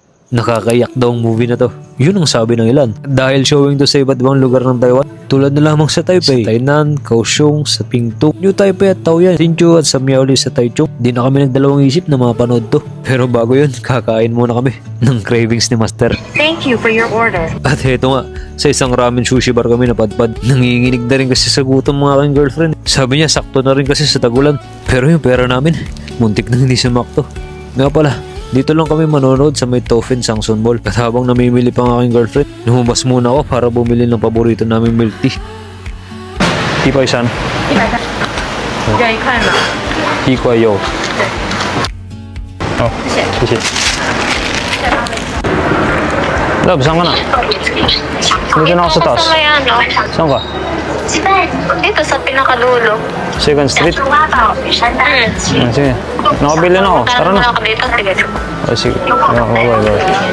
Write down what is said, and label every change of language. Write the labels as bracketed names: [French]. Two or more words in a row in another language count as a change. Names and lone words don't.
[Filipino] Nakakayak daw ang movie na to. Yun ang sabi ng ilan. Dahil showing to sa iba't ibang lugar ng Taiwan, tulad na lamang sa Taipei, sa Tainan, Kaohsiung, sa Pingtung, New Taipei at Taoyuan, Hsinchu at sa Miaoli sa Taichung. Di na kami nagdalawang isip na mapanood to. Pero bago yun, kakain muna kami ng cravings ni Master. [English] Thank you for your order. [Filipino] At heto nga, sa isang [English] ramen sushi bar [Filipino] kami napadpad. Nanginginig na rin kasi sa gutom mga aking girlfriend. Sabi niya sakto na rin kasi sa tagulan. Pero yung pera namin, muntik na hindi sumakto. Nga pala, dito lang kami manonood sa may Tofen Sangsun Mall. At habang namimili pa ang aking girlfriend, lumabas muna ako para bumili ng paborito naming [English] milk tea. [Filipino] Tipay-san. [Chinese] 要一块吗？ [Filipino] Tikwayo. [Chinese] 哦，谢谢。 [Filipino] Love, saan ka na? Dito na ako sa taas. Saan ka? Dito sa pinakadulo. Second Street? Sige. Nakabili na ako. Tara na. Sige. Bye.